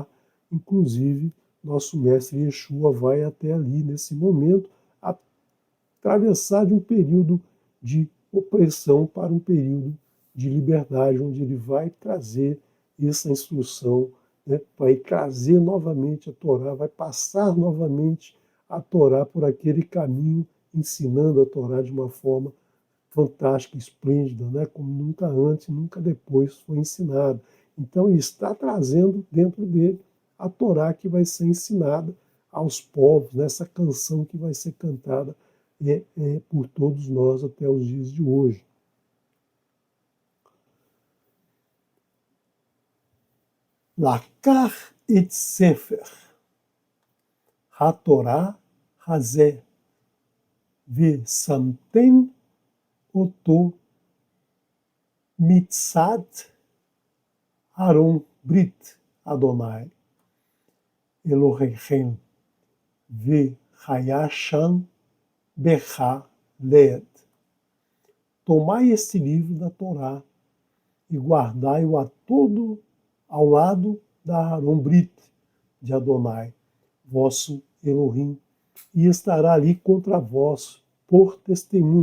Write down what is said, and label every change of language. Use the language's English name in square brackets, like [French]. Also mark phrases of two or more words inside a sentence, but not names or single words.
[Portuguese] Inclusive, nosso mestre Yeshua vai até ali nesse momento atravessar de um período de opressão para um período de liberdade, onde ele vai trazer essa instrução, né, vai trazer novamente a Torá, vai passar novamente a Torá por aquele caminho, ensinando a Torá de uma forma fantástica, esplêndida, né, como nunca antes, nunca depois foi ensinado. Então, ele está trazendo dentro dele a Torá que vai ser ensinada aos povos, nessa canção que vai ser cantada por todos nós até os dias de hoje. [Hebrew] לקח את ספר התורה הזה ושמתם אותו מצד ארון ברית יהוה אלהיכם והיה שם בך לעד. [Portuguese] Tomai este livro da Torá e guardai-o ao lado da [Hebrew] ארון ברית [Portuguese] de Adonai, vosso Elohim, e estará ali contra vós por testemunho.